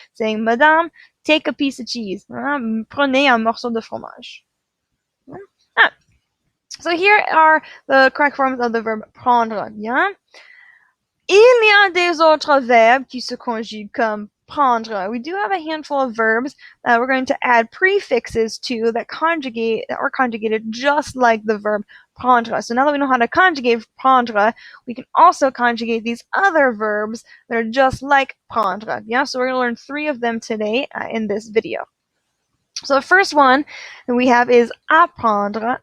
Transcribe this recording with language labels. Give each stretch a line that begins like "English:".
English: Saying, madame, take a piece of cheese.
French: Prenez un morceau de fromage.
English: So here are the correct forms of the verb prendre.
French: Bien. Il y a des autres verbes qui se conjuguent comme prendre.
English: We do have a handful of verbs that we're going to add prefixes to that conjugate or conjugated just like the verb prendre. So now that we know how to conjugate prendre, we can also conjugate these other verbs that are just like prendre. Yeah, so we're going to learn 3 of them today in this video. So the first one that we have is apprendre.